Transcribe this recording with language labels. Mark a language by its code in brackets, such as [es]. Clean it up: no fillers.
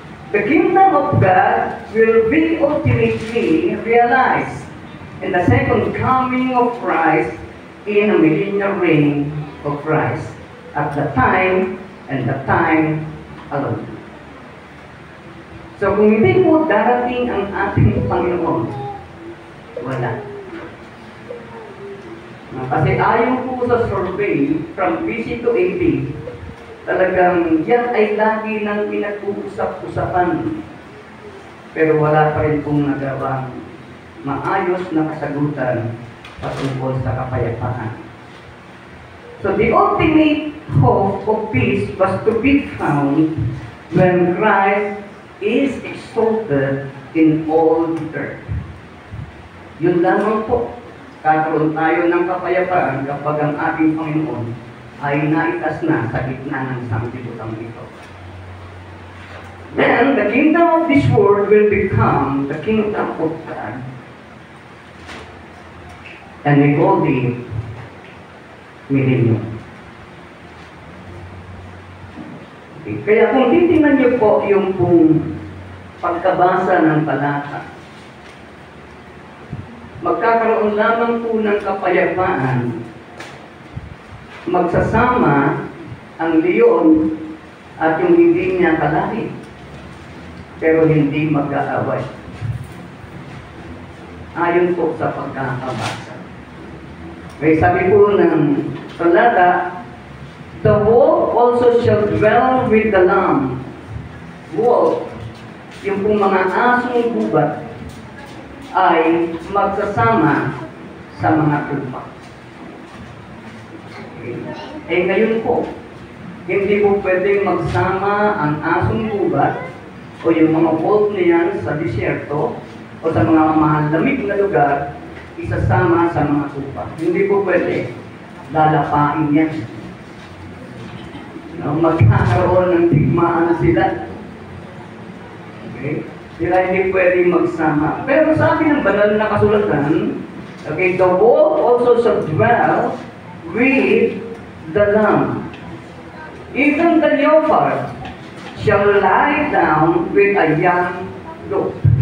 [en] The kingdom of God will be ultimately realized in the second coming of Christ in a millennial reign of Christ at the time and the time alone. [tl] So kung hindi po darating ang ating Panginoon, wala. Kasi ayon po sa survey [en] from BC to AD, [tl] talagang yan ay lagi nang pinag-uusap-usapan. Pero wala pa rin pong nagawang maayos na kasagutan patungkol sa kapayapaan. [en] So the ultimate hope of peace was to be found when Christ is exalted in all the earth. [tl] Yun lamang po. Kakaroon tayo ng kapayapaan kapag ang ating Panginoon ay naitas na sa gitna ng sanglibutan ito. [en] Then, the kingdom of this world will become the kingdom of God. And we call it millennium. Okay. [tl] Kaya kung titingnan niyo po yung pong pagkabasa ng talata, magkakaroon lamang po ng kapayapaan, magsasama ang leon at yung hindi niya kalahit, pero hindi mag-aaway. Ayon po sa pagkakabasa. May sabi po ng talata, [en] the wolf also shall dwell with the lamb. [tl] Wolf, yung pong mga asong gubat, ay magsasama sa mga tupa. Eh ngayon po, hindi po pwedeng magsama ang asong gubat o yung mga wolf niyan sa disyerto o sa mga malamig na lugar, isasama sa mga tupa. Hindi po pwede. Lalapain yan. Magkakaroon ng tigmaan sila. Okay? Sila hindi pwedeng magsama. Pero sabi ng banal na kasulatan, [en] okay, the wolf also shall dwell with the lamb. Even the leopard shall lie down with a young goat.